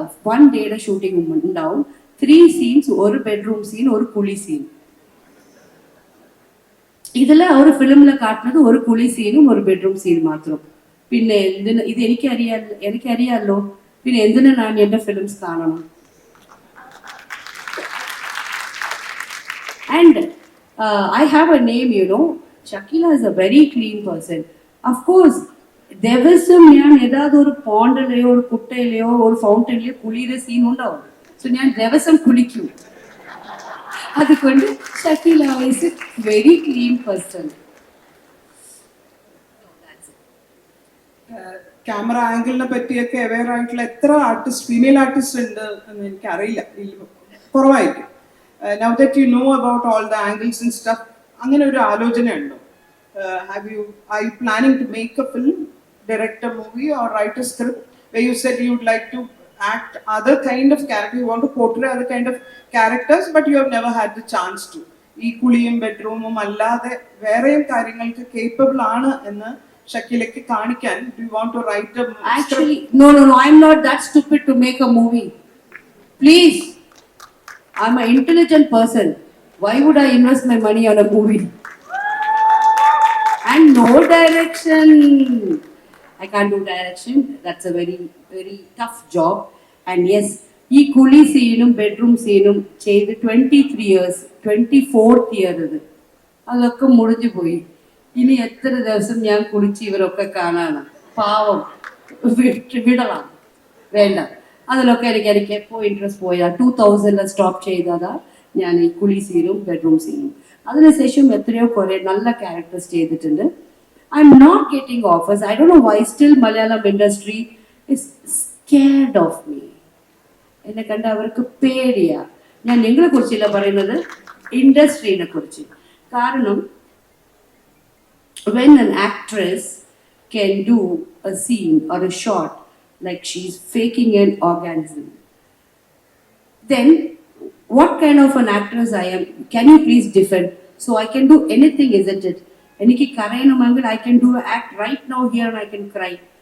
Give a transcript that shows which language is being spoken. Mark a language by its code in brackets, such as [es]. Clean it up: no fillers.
[ml] 1 ഡേയുടെ ഷൂട്ടിംഗ് ഉണ്ടാവും, 3 സീൻസ്, ഒരു ബെഡ്റൂം സീൻ, ഒരു കുളി സീൻ. ഇതിൽ ഒരു ഫിലിമിൽ കാട്ടുന്നത് ഒരു കുളി സീനും ഒരു ബെഡ്റൂം സീനും മാത്രം. പിന്നെ എന്തിന് ഇത് എനിക്കറിയാമല്ലോ, പിന്നെ എന്തിനാ ഞാൻ എൻ്റെ ഫിലിംസ് കാണണം? [en] And I have a name, Shakila is a very clean person. Of course, [ml] ദിവസം ഞാൻ ഏതാണ്ട് ഒരു പോണ്ടിലെയോ ഒരു കുട്ടയിലെയോ ഒരു ഫൗണ്ടനിലെയോ കുളിയുടെ സീൻ ഉണ്ടാവും. സോ ഞാൻ ദിവസം കുളിക്കും. അതുകൊണ്ട് [en] Shakila is a very clean person. [ml] Camera ആംഗിളിനെ പറ്റിയൊക്കെ അവെയർ ആയിട്ടുള്ള എത്ര ആർട്ടിസ്റ്റ്, ഫീമെയിൽ ആർട്ടിസ്റ്റ് ഉണ്ട് എന്ന് എനിക്കറിയില്ല, കുറവായിരിക്കും. [en] Now that you know about all the angles and stuff, [ml] അങ്ങനെ ഒരു ആലോചന ഉണ്ടോ? [en] Are you planning to make a film, direct a movie or write a script where you said you would like to act other kind of character, you want to portray other kind of characters, but you have never had the chance to? [ml] ഈ കുളിയും ബെഡ്റൂമും അല്ലാതെ വേറെയും കാര്യങ്ങൾക്ക് capable ആണ് എന്ന് ഷക്കീലയ്ക്ക് കാണിക്കാൻ [en] do you want to write a Actually, no, I'm not that stupid to make a movie. Please, I'm an intelligent person. Why would I invest my money on a movie? And no direction. I can't do direction. That's a very, very tough job. And yes, [ml] ഈ കുളി സീനും bedroom സീനും ചെയ്ത് 23 years, 24th year ഇത്. അതൊക്കെ മുറിഞ്ഞു പോയി. ഇനി എത്ര ദിവസം ഞാൻ കുളിച്ച് ഇവരൊക്കെ കാണാനാണ്? പാവം, വിടலாம், വേണ്ട. അതിലൊക്കെ എനിക്ക് എപ്പോൾ ഇൻട്രസ്റ്റ് പോയാ 2000 സ്റ്റോപ്പ് ചെയ്തതാ ഞാൻ ഈ കുളി സീനും ബെഡ്റൂം സീനും. അതിനുശേഷം എത്രയോ കുറെ നല്ല ക്യാരക്ടേഴ്സ് ചെയ്തിട്ടുണ്ട്. [en] I am not getting offers. I don't know why still Malayalam industry is scared of me. [ml] എന്നെ കണ്ട അവർക്ക് പേടിയാ. ഞാൻ നിങ്ങളെ കുറിച്ചില്ല പറയുന്നത്, ഇൻഡസ്ട്രീനെ കുറിച്ച്. കാരണം [en] when an actress can do a scene or a shot like she's faking an orgasm, then what kind of an actress I am? Can you please defend? So I can do anything, isn't it? [ml] Eniki karayanumangil, [en] I can do an act right now here and I can cry.